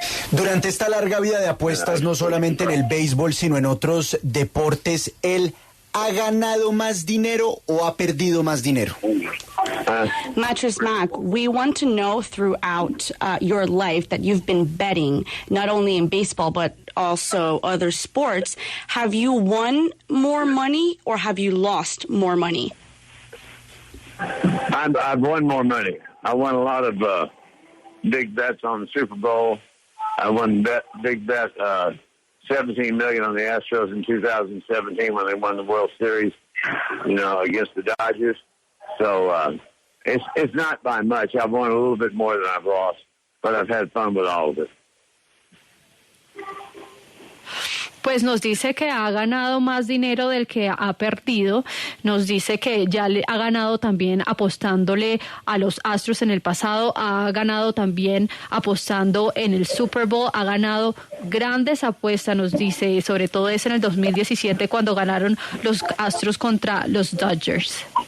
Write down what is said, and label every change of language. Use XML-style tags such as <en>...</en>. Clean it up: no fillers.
<es>Durante esta larga vida de apuestas, no solamente en el béisbol, sino en otros deportes, él ¿ha ganado más dinero o ha perdido más dinero?</es> <en>Mattress Mac, we want to know throughout your life that you've been betting, not only in baseball, but also other sports. Have you won more money or have you lost more money? I've won more money. I won a lot of big bets on the Super Bowl. I won big bet, $17 million on the Astros in 2017 when they won the World Series, against the Dodgers. So it's not by much. I've won a little bit more than I've lost, but I've had fun with all of it.</en> <es>Pues nos dice que ha ganado más dinero del que ha perdido. Nos dice que ya le ha ganado también apostándole a los Astros en el pasado, ha ganado también apostando en el Super Bowl, ha ganado grandes apuestas, nos dice, sobre todo es en el 2017 cuando ganaron los Astros contra los Dodgers.</es>